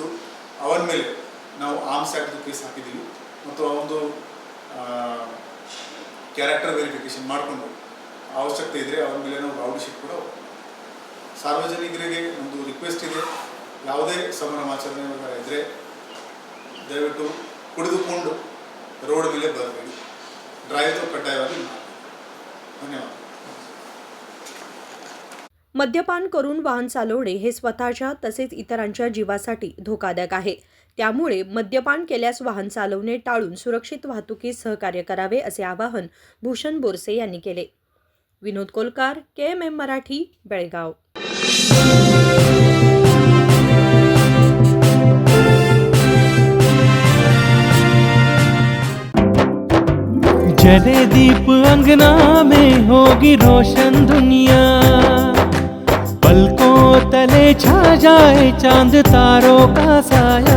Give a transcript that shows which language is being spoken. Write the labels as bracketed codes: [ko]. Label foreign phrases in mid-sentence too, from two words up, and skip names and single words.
[kn] ಅವನ ಮೇಲೆ ನಾವು [en] arms act case [kn] ಹಾಕಿದ್ದೀವಿ ಮತ್ತು ಅವನದು [en] character verification [kn] ಮಾಡಿಕೊಂಡು ಅವಶ್ಯಕತೆ ಇದ್ದರೆ ಅವನ ಮೇಲೆ ನಾವು [en] rowdy sheet [kn] ಕೂಡ. ಸಾರ್ವಜನಿಕರಿಗೆ ಒಂದು ರಿಕ್ವೆಸ್ಟ್ ಇದೆ, ಯಾವುದೇ ಸಂಭ್ರಮಾಚರಣೆ ಇದ್ದರೆ ದಯವಿಟ್ಟು ಕುಡಿದುಕೊಂಡು ರೋಡ್ ಮೇಲೆ ಬರಬೇಡಿ, ಡ್ರೈವ್ ಕಡ್ಡಾಯವಾಗಿ ಮಾಡಿ. [mr] धन्यवाद. मद्यपान करून वाहन चालवणे हे स्वतःच्या तसेच इतरांच्या जीवासाठी धोकादायक आहे. त्यामुळे मद्यपान केल्यास वाहन चालवणे टाळून सुरक्षित वाहतुकीस सहकार्य करावे, असे आवाहन भूषण बोरसे यांनी केले. विनोद कोलकार, KMM मराठी, बेळगाव. [hi] जले दीप अंगना में होगी रोशन दुनिया, पलकों तले छा जाए चांद तारों का साया.